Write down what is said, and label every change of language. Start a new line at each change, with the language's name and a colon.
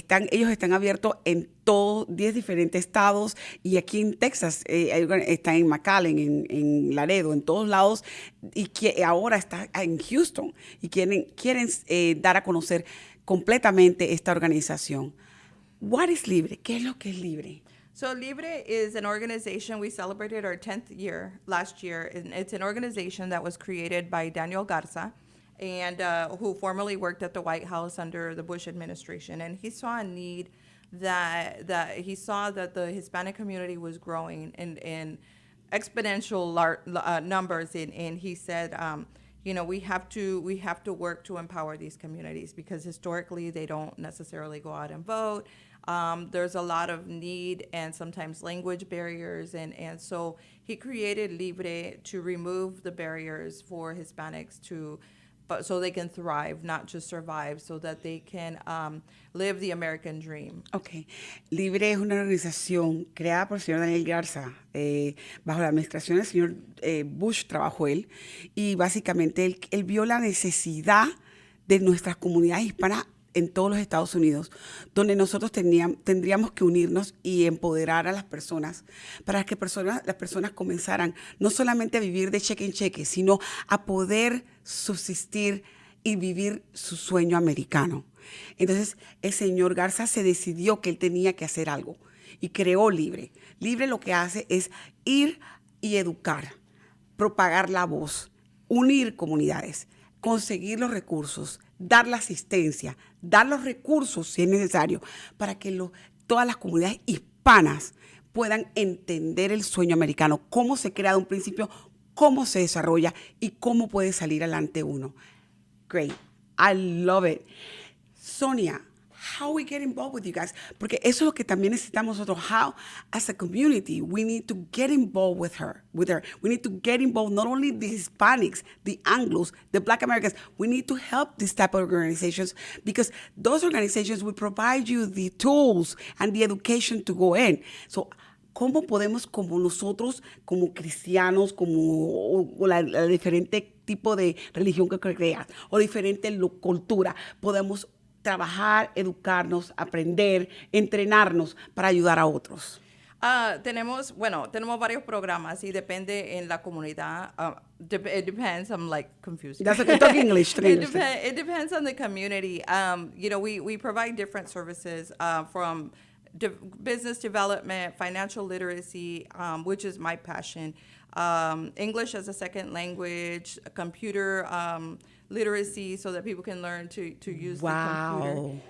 Spanish: Ellos están abiertos en todos 10 diferentes estados y aquí en Texas están en McAllen, en Laredo, en todos lados y que ahora está en Houston y quieren dar a conocer completamente esta organización.
English: What is Libre?
Spanish: ¿Qué es lo que es Libre?
English: So Libre is an organization, we celebrated our 10th year last year, and it's an organization that was created by Daniel Garza, and who formerly worked at the White House under the Bush administration. And he saw a need that he saw that the Hispanic community was growing in exponential numbers, and he said, we have to work to empower these communities because historically they don't necessarily go out and vote. There's a lot of need and sometimes language barriers, and so he created Libre to remove the barriers for Hispanics so they can thrive, not just survive, so that they can live the American dream. Okay.
Spanish: Libre es una organización creada por el señor Daniel Garza, bajo la administración del señor Bush trabajó él, y básicamente él vio la necesidad de nuestras comunidades hispanas en todos los Estados Unidos, donde nosotros tendríamos que unirnos y empoderar a las personas para que las personas comenzaran no solamente a vivir de cheque en cheque, sino a poder subsistir y vivir su sueño americano. Entonces, el señor Garza se decidió que él tenía que hacer algo. y creó Libre. Libre lo que hace es ir y educar, propagar la voz, unir comunidades, conseguir los recursos, dar la asistencia, dar los recursos si es necesario, para que todas las comunidades hispanas puedan entender el sueño americano, cómo se crea de un principio, cómo se desarrolla y cómo puede salir adelante uno.
English: Great. I love it. Sonia, how we get involved with you guys?
Spanish: Porque eso es lo que también necesitamos nosotros.
English: How, as a community, we need to get involved with her. We need to get involved, not only the Hispanics, the Anglos, the Black Americans. We need to help these type of organizations because those organizations will provide you the tools and the education to go in.
Spanish: So, ¿cómo podemos, como nosotros, como cristianos, como la diferente tipo de religión que creas, o diferente cultura, podemos trabajar, educarnos, aprender, entrenarnos para ayudar a otros? Tenemos varios programas y depende en la comunidad.
English: It depends. I'm like confused. That's okay. Talk English. It depends on the community. We provide different services from business development, financial literacy, which is my passion, English as a second language, computer literacy, so that people can learn to use the computer.